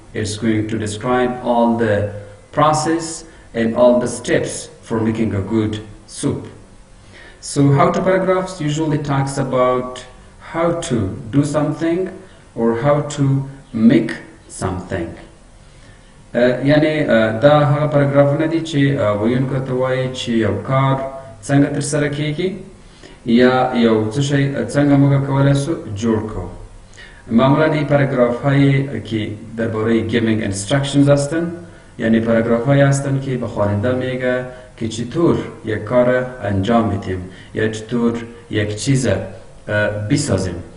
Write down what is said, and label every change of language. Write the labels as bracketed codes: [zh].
[en] It's going to describe all the process and all the steps for making a good soup. So how-to paragraphs usually talks about how to do something or how to make something. [ps] يعني دا هغه پاراګرافونه دي چې ویونکو ته وایي چې یو کار څنګه ترسره کیږي یا یو څه شی څنګه موږ کولی شو جوړ کړو. [fa] معمولا این پاراگراف هایی که درباره [en] giving instructions [fa] هستن، یعنی پاراگراف هایی هستن که به خواننده میگه که چطور یک کار انجام میدیم یا چطور یک چیز بسازیم.